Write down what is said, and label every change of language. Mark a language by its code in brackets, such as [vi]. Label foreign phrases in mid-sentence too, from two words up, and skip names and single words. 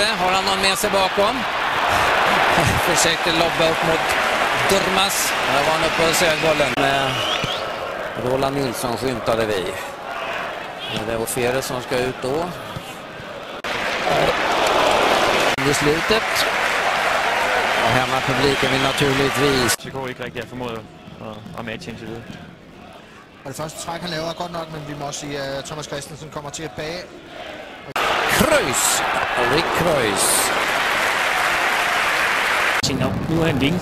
[sv] Har han någon med sig bakom? Försökte lobba upp mot Durmaz. Där var han uppe och sög bollen. Med Roland Nilsson skymtade vi. Det är Fere som ska ut då. I slutet. [da] Og hemmapubliken vil naturligvis. FCK ikke rigtig har formået at matche indtil videre. Og det første træk, han laver, er godt nok, men vi må også sige, at Thomas Christensen kommer til at bage. Kreuz. Ulrik Kreuz. Nu er han vinge.